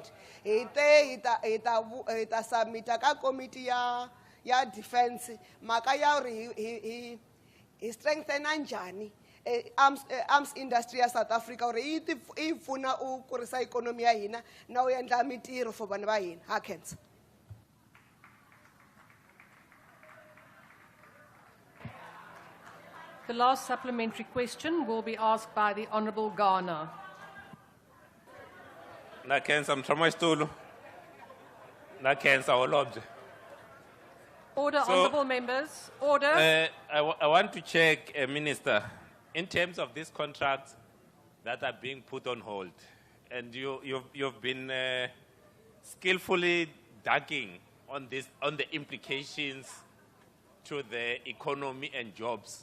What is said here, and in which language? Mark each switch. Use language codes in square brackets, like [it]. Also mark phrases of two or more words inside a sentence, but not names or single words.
[ts] Hi ta submita ka komiti ya defense mhaka ya uri hi strengthena njhani [en] arms industry [ts] ya South Africa uri yi pfuna u kurisa ikonomi ya hina na u endla mitirho for vanhu va hina. Ha khensa. [en] The last supplementary question will be asked by the Honourable Ghana. [ts] Na khensa mtshamaxitulu. Na khensa holobye. [en] Order, Honourable Members. Order. I want to check, Minister, in terms of these contracts that are being put on hold, and you've been skillfully digging on the implications to the economy and jobs.